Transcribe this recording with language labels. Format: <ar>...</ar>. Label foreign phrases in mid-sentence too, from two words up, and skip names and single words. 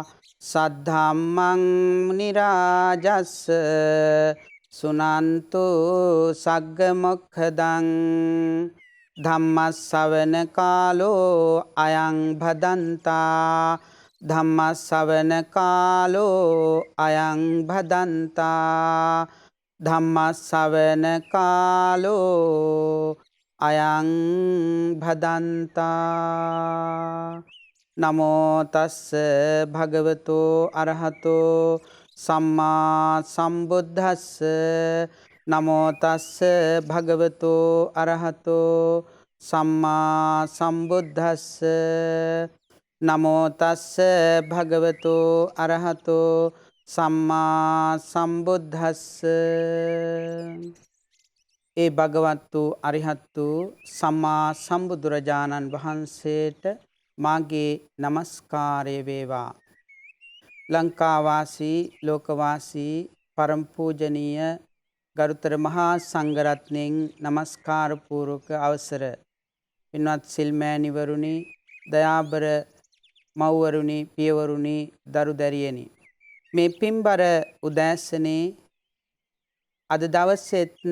<pi>සද්ධම්මං මුනි රාජස්ස සුනන්තු සග්ග මොක්ඛදං ධම්මස්සවන කාලෝ අයං භදන්තා ධම්මස්සවන කාලෝ අයං භදන්තා ධම්මස්සවන කාලෝ අයං භදන්තා. නමෝ තස්ස භගවතෝ අරහතෝ සම්මා සම්බුද්දස්ස. නමෝ තස්ස භගවතෝ අරහතෝ සම්මා සම්බුද්දස්ස. නමෝ තස්ස භගවතෝ අරහතෝ සම්මා සම්බුද්දස්ස.</pi> <si>ඒ භගවත් වූ අරිහත් වූ සම්මා සම්බුදුරජාණන් වහන්සේට මාගේ නමස්කාරය වේවා. ලංකාවාසී ලෝකවාසී පරම පූජනීය ගරුතර මහා සංඝරත්නයන් නමස්කාර පූර්වක අවසර පින්වත් සිල්මෑණිවරුනි, දයාබර මව්වරුනි, පියවරුනි, දරු දැරියනි, මේ පින්බර උදෑසනේ අද දවසෙත්</si>